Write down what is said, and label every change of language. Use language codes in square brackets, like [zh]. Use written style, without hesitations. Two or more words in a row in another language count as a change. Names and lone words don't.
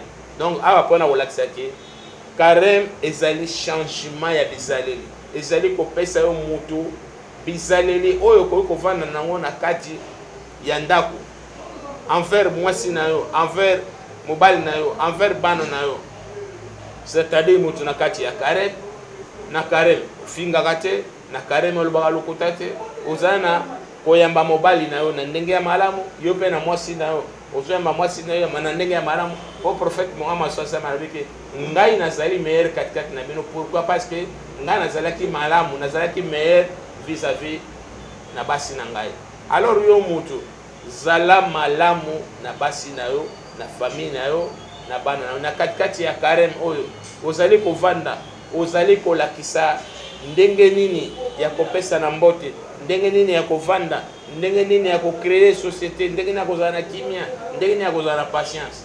[ln] Donc awa mpona kolakisa ke carême ezali changement ya bizaleli, ezali kopesa yo mutu bizaleli oyo koki kovanda nango na kati ya ndako envers mwasi na yo, envers mobali na yo, envers bana na yo. C'est-à-dire mutu na kati ya carême, na carême ofingaka te, na carême olobaka lokuta te, ozala na koyamba mobali na yo na ndenge ya malamu, yo mpe na mwasi na yo ozoyamba mwasi na yo na ndenge ya malamu. Po prophète Muhammad [ar] صلى الله عليه وسلم [ln] alobiki ngai nazali meilleur katikati na bino. Pourquoi? [fr] Parce que [ln] ngai nazalaki malamu, nazalaki meilleur vis-à-vis na basi na ngai. Alors yo mutu zala malamu na basi na yo, na famille na yo, na bana na yo. Na katikati ya carême oyo ozali kovanda, ozali kolakisa ndenge nini ya kopesa na mbote, ndenge nini ya kovanda, ndenge nini ya kocréer société, ndenge nini ya kozala na kimia, ndenge nini ya kozala na patience.